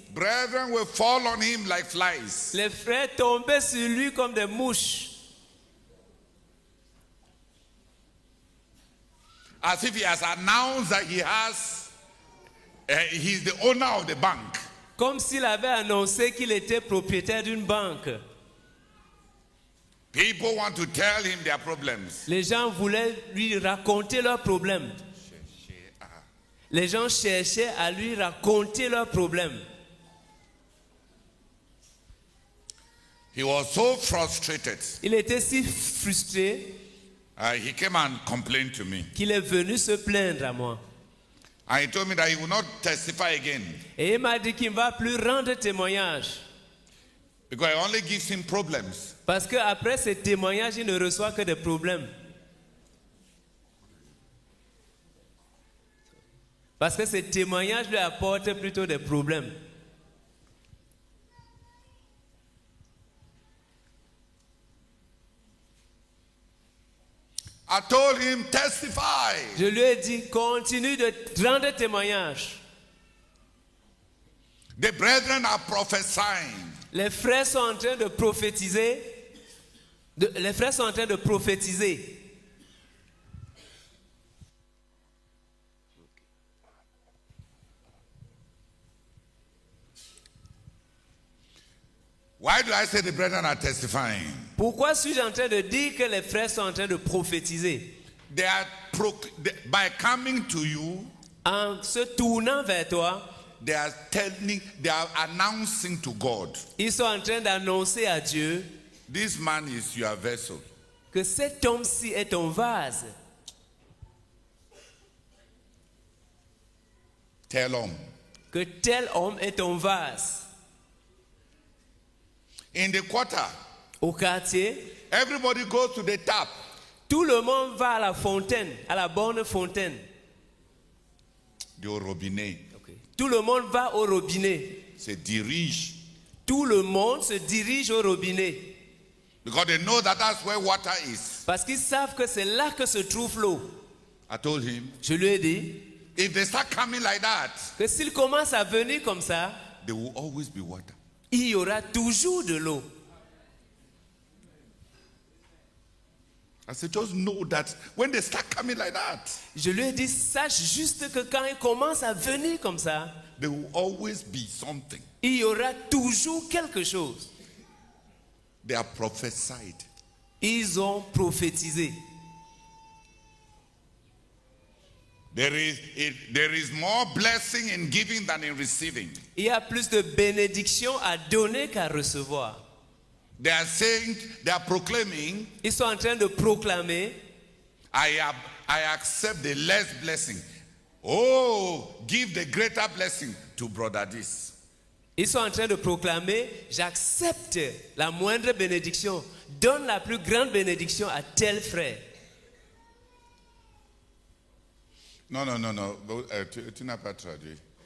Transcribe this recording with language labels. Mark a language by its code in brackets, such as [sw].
[en] Brethren will fall on him like flies. [fr] Les frères tombaient sur lui comme des mouches. [en] As if he has announced that he's the owner of the bank. [fr] Comme s'il avait annoncé qu'il était propriétaire d'une banque. [en] People want to tell him their problems. [fr] Les gens voulaient lui raconter leurs problèmes. Les gens cherchaient à lui raconter leurs problèmes. [en] He was so frustrated. [fr] Il était si frustré [en] He came and complained to me. [fr] qu'il est venu se plaindre à moi. [en] And he told me that he will not testify again [fr] Et il m'a dit qu'il ne va plus rendre témoignage. [en] because it only gives him problems. [fr] Parce qu'après ces témoignages, il ne reçoit que des problèmes. Parce que ces témoignages lui apportent plutôt des problèmes. [en] I told him, testify. [fr] Je lui ai dit, continue de rendre témoignage. [en] The brethren are prophesying. [fr] Les frères sont en train de prophétiser. Les frères sont en train de prophétiser. [en] Why do I say the brethren are testifying? [fr] Pourquoi suis-je en train de dire que les frères sont en train de prophétiser? [en] They are by coming to you, [fr] En se tournant vers toi, [en] they are announcing to God, [fr] ils sont en train d'annoncer à Dieu [en] this man is your vessel. [fr] que cet homme-ci est ton vase. [en] Tell him. [fr] Que tel homme est ton vase. [en] In the quarter, [fr] Au quartier, [en] everybody goes to the tap. [fr] tout le monde va à la fontaine, à la bonne fontaine. [en] The robinet [fr] Tout le monde va au robinet. se dirige Tout le monde se dirige au robinet. [en] because they know that that's where water is. [fr] Parce qu'ils savent que c'est là que se trouve l'eau. [en] I told him, [fr] Je lui ai dit [en] if they start coming like that, [fr] que s'il commence à venir comme ça, [en] there will always be water. [fr] il y aura toujours de l'eau. [en] I said, just know that when they start coming like that, [fr] Je lui ai dit, sache juste que quand il commence à venir comme ça, [en] there will always be something. [fr] il y aura toujours quelque chose. [en] They are prophesied. [fr] Ils ont prophétisé. [en] There is more blessing in giving than in receiving. [fr] Il y a plus de bénédictions à donner qu'à recevoir. [en] They are saying, they are proclaiming, [fr] Ils sont en train de proclamer, [en] I accept the less blessing. Oh, give the greater blessing to brother this. [fr] ils sont en train de proclamer, j'accepte la moindre bénédiction, donne la plus grande bénédiction à tel frère. Non. Tu n'as pas traduit.